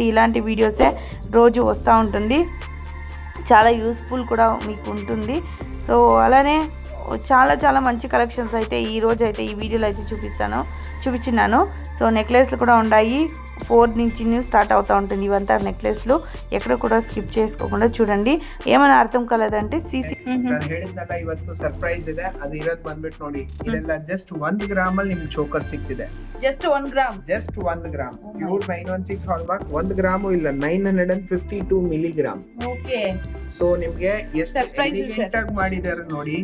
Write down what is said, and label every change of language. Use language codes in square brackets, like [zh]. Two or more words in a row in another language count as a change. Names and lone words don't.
[te] ఇలాంటి వీడియోసే రోజు వస్తూ ఉంటుంది. చాలా యూస్ఫుల్ కూడా మీకు ఉంటుంది. సో అలానే చాలా చాలా మంచి కలెక్షన్స్ అయితే ఈ రోజు అయితే ఈ వీడియోలో అయితే చూపించినాను. సో నెక్లెస్లు కూడా ఉన్నాయి. 4 నుంచి స్టార్ట్ అవుతూ ఉంటుంది. ఇవంతా నెక్లెస్లు ఎక్కడ కూడా స్కిప్ చేసుకోకుండా చూడండి. ఏమైనా అర్థం కాలేదంటే [kn] ನಾನು ಹೇಳಿದ್ನಲ್ಲ ಇವತ್ತು ಸರ್ಪ್ರೈಸ್ ಇದೆ. ಅದು ಇರೋದ್ ಬಂದ್ಬಿಟ್ಟು ನೋಡಿ, ಇದೆಲ್ಲ [en] just 1 gram [kn] ಅಲ್ಲಿ ನಿಮ್ಗೆ ಚೋಕರ್ ಸಿಗ್ತಿದೆ. [en] just 1 gram. just 1 gram pure 916 hallmark. 1 ಗ್ರಾಮು ಇಲ್ಲ, 952 ಮಿಲಿಗ್ರಾಮ್. [kn] ಓಕೆ. ಸೊ ನಿಮ್ಗೆ ಎಷ್ಟು ಎಲಿಗೆಂಟ್ ಆಗಿ ಮಾಡಿದಾರೆ ನೋಡಿ.